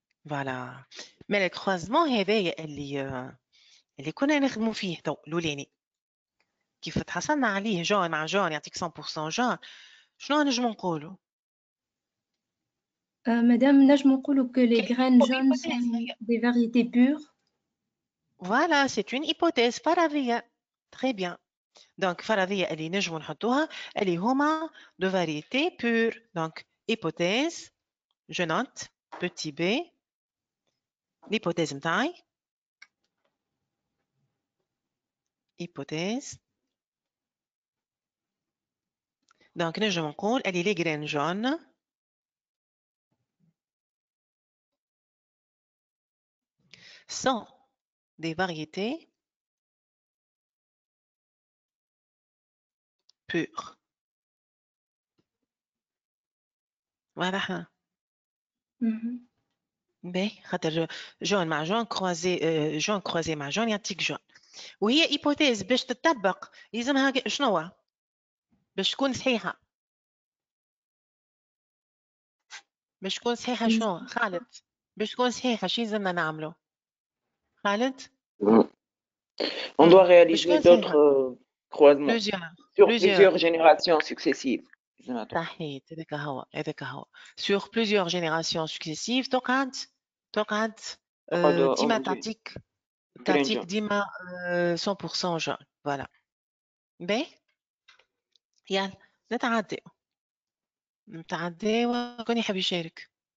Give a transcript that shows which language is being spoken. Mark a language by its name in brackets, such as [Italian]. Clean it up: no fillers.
[Arabic] فوالا مي الكروازمون هذايا اللي كنا نخدموا فيه تو الاولاني كيف تحصلنا عليه جون مع جون يعطيك 100% جون، شنو نجمو نقولوا؟ مدام نجم نقولوا [French] que les graines jaunes sont des variétés pures. Voilà, c'est une hypothèse فرضية. Très bien. [Arabic] Donc فرضية اللي نجمو نحطوها اللي هما [French] de variété pure. Donc hypothèse, je note petit b. L'hypothèse متاعي hypothèse. Donc نجم نقول اللي les graines jaunes sont des variétés pures. [Arabic] واضح؟ باهي خاطر جون مع جون كروازي جون كروازي مع جون يعطيك جون، وهي ايبوتيز باش تطبق يلزمها شنو باش تكون صحيحه؟ باش تكون صحيحه شنو خالد؟ باش تكون صحيحه شو يلزمنا نعملو خالد؟ [French] On doit réaliser d'autres croisements sur plusieurs générations successives. [Arabic] صحيت هذاك هو [French] sur plusieurs générations successives [Arabic] تقعد ديما تعطيك ديما 100% جون. فوالا باهي يلا نتعداو كون يحب يشارك.